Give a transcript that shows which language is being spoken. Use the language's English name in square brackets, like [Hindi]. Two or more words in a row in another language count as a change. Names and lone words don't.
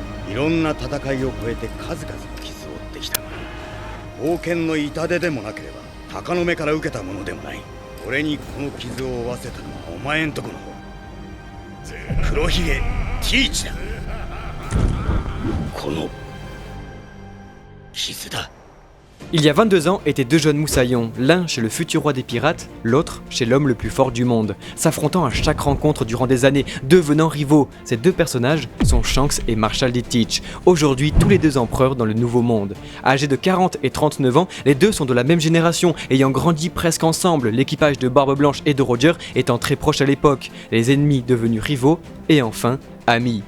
[Japanese] いろんな戦いを超えて数々の傷を負ってきたが、冒険の痛手でもなければ鷹の目から受けたものでもない。俺にこの傷を負わせたのはお前んとこの方、黒ひげティーチだ。この傷だ。 [French] Il y a 22 ans étaient deux jeunes moussaillons, l'un chez le futur roi des pirates, l'autre chez l'homme le plus fort du monde, s'affrontant à chaque rencontre durant des années, devenant rivaux. Ces deux personnages sont Shanks et Marshal D. Teach, aujourd'hui tous les deux empereurs dans le Nouveau Monde. Âgés de 40 et 39 ans, les deux sont de la même génération, ayant grandi presque ensemble, l'équipage de Barbe Blanche et de Roger étant très proche à l'époque, les ennemis devenus rivaux, et enfin, amis.